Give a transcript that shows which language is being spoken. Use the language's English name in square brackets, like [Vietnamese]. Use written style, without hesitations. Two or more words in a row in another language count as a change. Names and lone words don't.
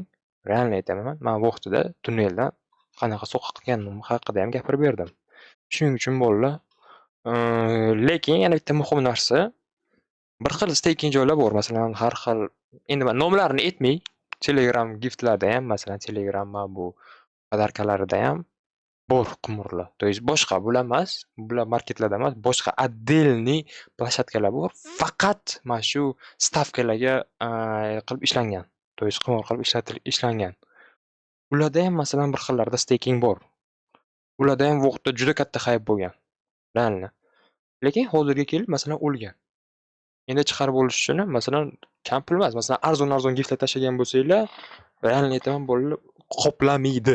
[Uzbek] Realni aytaman, men vaqtida tunneldan qanaqa so'qqa qilganim haqida ham gapirib berdim. Shuning uchun bolalar, lekin yana bitta muhim narsa, bir xil staking joylar bor. Masalan, har xil endi men nomlarini aytmay, Telegram giftlarda ham, masalan, Telegram bu podarkalarida ham bor qimurlar. [Russian] То есть [Uzbek] boshqa bular emas, bular marketlarda emas, boshqa отдельный plashatkalar bor. Faqat mana shu stavkalarga qilib ishlangan. [Russian] То есть [Uzbek] qimor qilib ishlangan. Ularda ham masalan bir xillarda staking bor. Ularda ham vaqtda juda katta hype bo'lgan. Realni. Lekin hozirga kelib masalan o'lgan. Endi chiqarib olish uchun masalan kam pul emas, masalan arzon giftlar tashlagan bo'lsanglar, realni aytaman bolalar qoplamaydi.